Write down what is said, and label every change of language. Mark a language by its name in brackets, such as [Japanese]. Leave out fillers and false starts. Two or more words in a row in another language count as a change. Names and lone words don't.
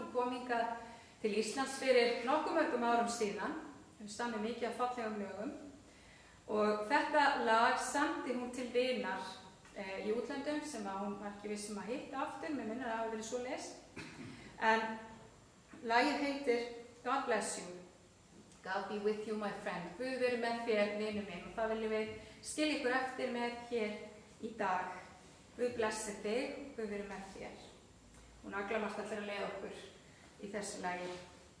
[Icelandic] Hún kom hingað til Íslands fyrir nokkuð mörgum árum síðan. Hún stammið mikið af fallegum lögum og þetta lag samdi hún til vinar í útlöndum sem hún var ekki viss að hitta aftur, mér minnir að það hafi verið svo lest. En lagið heitir God Bless You. [English] God be with you, my friend. [Icelandic] Guð veri með þér, vinur minn, og það viljum við skilja ykkur eftir með hér í dag. Guð blessi þig, Guð veri með þér. Og Agla Marta ætlar að leiða okkur í þessu lagi.